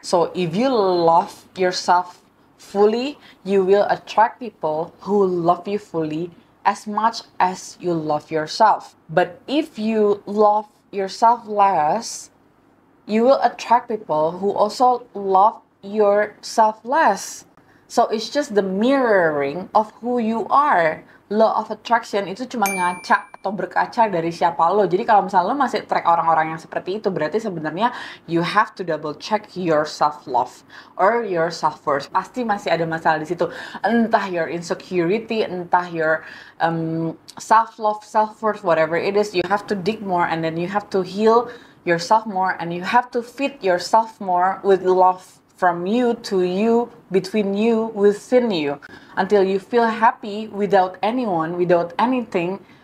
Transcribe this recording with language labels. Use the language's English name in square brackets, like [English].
[English] So if you love yourself fully, you will attract people who love you fully as much as you love yourself. But if you love yourself less, you will attract people who also love yourself less. So it's just the mirroring of who you are. [Indonesian] Law of attraction itu cuma ngaca atau berkaca dari siapa lo. Jadi kalau misalnya lo masih track orang-orang yang seperti itu, berarti sebenarnya [English] you have to double check your self love or your self worth. [Indonesian] Pasti masih ada masalah di situ. Entah [English] your insecurity, [Indonesian] entah [English] your self love, self worth, whatever it is, you have to dig more, and then you have to heal yourself more, and you have to feed yourself more with love from you to you, between you, within you, until you feel happy without anyone, without anything.